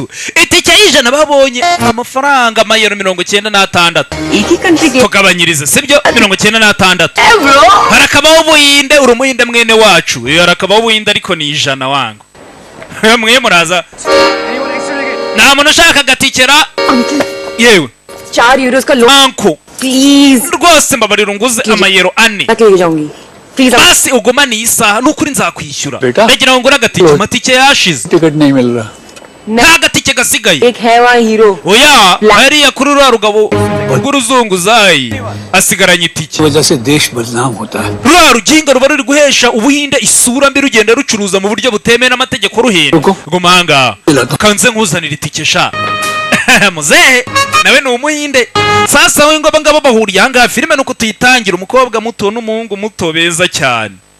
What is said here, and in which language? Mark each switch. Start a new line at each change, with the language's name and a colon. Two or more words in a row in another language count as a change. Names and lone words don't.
Kinyarwanda: itike y'ijana babonye amafaranga amayero 96. tugabanyirize sibyo 96. harakabaho Ubuhinde, urumuhinde mwene wacu. harakabaho Ubuhinde ariko ni 100 wangu. mwe muraza nta muntu ushaka gatikera. yewe
Hindi: 4 euros का लोन
Kinyarwanda: anko
Hindi: प्लीज
Kinyarwanda: rwose mbabarira unguze amayero 4.
Hindi: लेके जाऊंगी प्लीज.
Kinyarwanda: basi ugumane iyi saha nukuri nzakwishyura. ndagira ngo ngura agatike, amatike yashize.
Hindi: टिकट नहीं मिल रहा.
Kinyarwanda: nta gatike gasigaye.
Hindi: एक है वहाँ हीरो.
Kinyarwanda: oya hariya kuri rwa rugabo rw'uruzunguzayi asigaranye itike.
Hindi: वजह से देश बदनाम होता है.
Kinyarwanda: rwa ruginga ruba ruri guhesha Ubuhinde isura mbi rugenda rucuruza mu buryo butemewe n'amategeko ruhenda. gumanga kanze nkuzanira itike sha. muzehe nawe ni Umuhinde. sasa we ngo abangabo bahuriye ahangaha. filime nuko tuyitangira umukobwa muto n'umuhungu muto beza cyane.